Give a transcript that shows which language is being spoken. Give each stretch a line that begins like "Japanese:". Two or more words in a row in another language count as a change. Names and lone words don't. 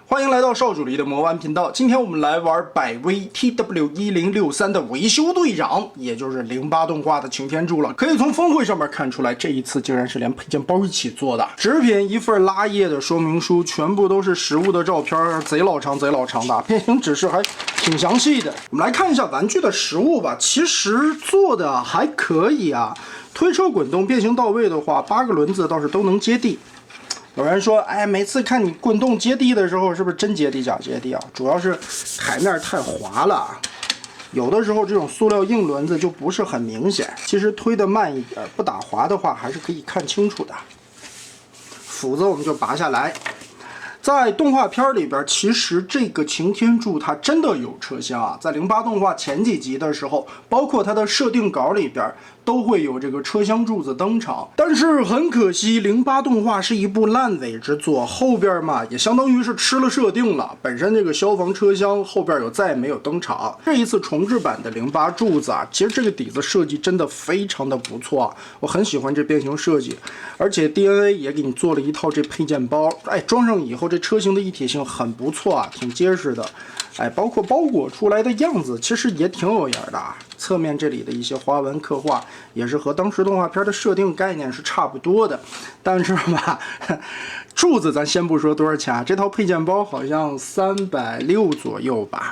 Chinese: 歡迎來到少主離的魔玩頻道。今天我們來玩百威 TW1063的維修隊長，也就是08動畫的擎天柱了。可以從峰會上面看出來，這一次竟然是連配件包一起做的。紙品一份拉頁的說明書，全部都是實物的照片，賊老長的。變形指示還挺詳細的。我們來看一下玩具的實物吧，其實做的還可以啊。推車滾動变形到位的話，8個輪子倒是都能接地。有人說，哎，每次看你滚动接地的时候，是不是真接地假接地啊？主要是台面太滑了，有的时候这种塑料硬轮子就不是很明显。其實推得慢一點，不打滑的話，還是可以看清楚的。斧子我們就拔下來。在動畫片裡邊，其實這個擎天柱它真的有車廂啊。在08動畫前幾集的時候，包括它的設定稿裡邊，都會有這個車廂柱子登場。但是很可惜，08動畫是一部爛尾之作，後邊嘛也相當於是吃了設定了。本身這個消防車廂後邊再也沒有登場。這一次重制版的08柱子啊，其實這個底子設計真的非常的不錯啊，我很喜歡這變形設計，而且 DNA 也給你做了一套這配件包，哎，裝上以後這車型的一體性很不錯啊，挺結實的。哎，包括包裹出來的樣子，其實也挺有眼的啊。側面這裡的一些花紋刻畫，也是和當時動畫片的設定概念是差不多的。但是吧，柱子咱先不說多少錢啊，這套配件包好像360左右吧。